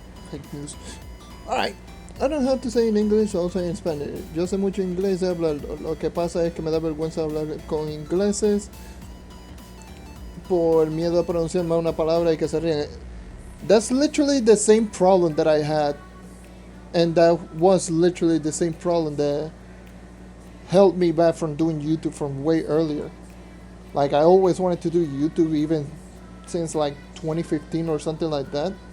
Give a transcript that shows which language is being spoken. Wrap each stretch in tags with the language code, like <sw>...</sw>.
<en>Fake news. Alright. I don't have to say in English, I'll say in Spanish.</en> <es>Yo sé mucho inglés, hablar. Lo que pasa es que me da vergüenza hablar con ingleses por miedo a pronunciar mal una palabra y que se ríen.</es> <en>That's literally the same problem that I had. And that was literally the same problem that held me back from doing YouTube from way earlier. Like, I always wanted to do YouTube even since like 2015 or something like that.</en>